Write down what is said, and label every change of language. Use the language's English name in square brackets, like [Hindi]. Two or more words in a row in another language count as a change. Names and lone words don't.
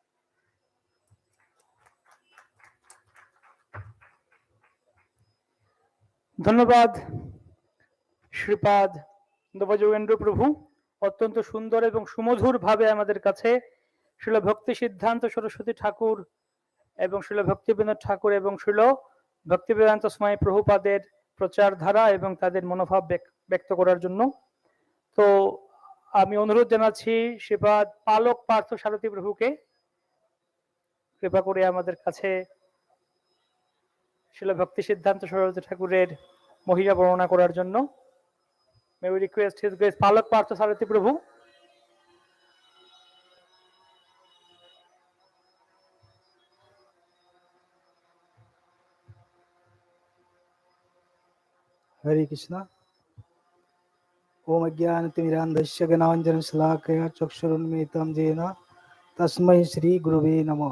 [Bangla] ধন্যবাদ শ্রীপাদ নবযোগেন্দ্র প্রভু, অত্যন্ত সুন্দর এবং সুমধুর ভাবে আমাদের কাছে শ্রীল ভক্তি সিদ্ধান্ত সরস্বতী ঠাকুর এবং শ্রীল ভক্তিবিনোদ ঠাকুর এবং শ্রীল ভক্তিবেদান্ত স্বামী প্রভুপাদের প্রচার ধারা এবং তাদের মনোভাব ব্যক্ত করার জন্য। তো আমি অনুরোধ জানাচ্ছি শ্রীপাদ পালক পার্থ সারথী প্রভুকে কৃপা করে আমাদের কাছে শ্রীল ভক্তি সিদ্ধান্ত সরস্বতী ঠাকুরের মহিমা বর্ণনা করার জন্য। [English] May we request His Grace Palak Partha Sarathi Prabhu. [Sanskrit] हरे कृष्णा। ओम अज्ञानतिमिरान्धस्य ज्ञानाञ्जनशलाकया चक्षुरुन्मीलितं येन तस्मै श्री गुरुवे नमः।